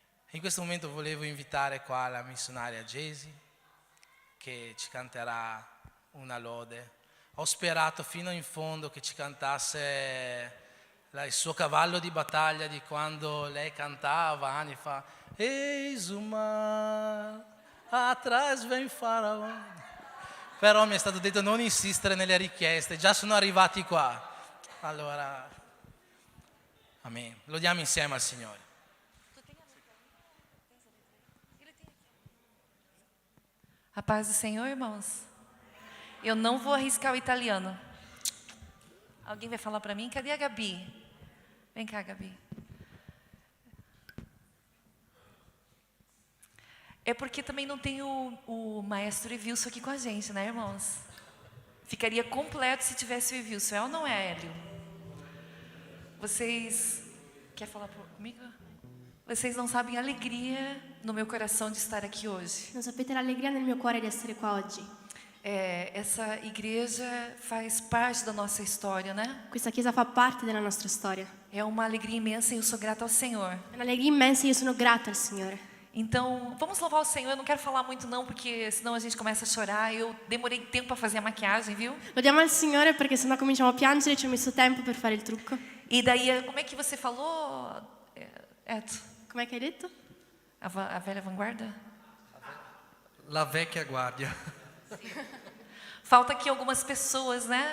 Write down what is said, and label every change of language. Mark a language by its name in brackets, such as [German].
[Italian] In questo momento volevo invitare qua la missionaria Jesi, che ci canterà una lode. Ho sperato fino in fondo che ci cantasse il suo cavallo di battaglia di quando lei cantava anni fa. [Portuguese] Eis o mar, atrás vem Faraò. [Italian] Però mi è stato detto non insistere nelle richieste, già sono arrivati qua. Allora, amen. Lodiamo insieme al Signore. [Portuguese] A paz do Senhor, irmãos. Eu não vou arriscar o italiano. Alguém vai falar para mim? Cadê a Gabi? Vem cá, Gabi. É porque também não tem o maestro Evilson aqui com a gente, né, irmãos? Ficaria completo se tivesse o Evilson, é ou não é, Hélio? Vocês... Quer falar comigo? Vocês não sabem a alegria no meu coração de estar aqui hoje. [Italian] Non sapete l'allegria nel mio cuore di essere qua oggi. [Portuguese] Essa igreja faz parte da nossa história, né? [Italian] Questa chiesa fa parte della nostra storia. [Portuguese] É uma alegria imensa e eu sou grata ao Senhor. [Italian] È un'allegria immensa e io sono grata al Signore. [Portuguese] Então, vamos louvar o Senhor. Eu não quero falar muito não, porque senão a gente começa a chorar. Eu demorei tempo para fazer a maquiagem, viu? [Italian] Lodiamo al Signore perché sennò cominciamo a piangere, ci ho messo tempo per fare il trucco. [Portuguese] E daí, como é que você falou, Eto? [Italian] Com'è che hai detto? [Portuguese] A velha vanguarda? [Italian] La vecchia guardia. [Portuguese] Falta aqui algumas pessoas, né?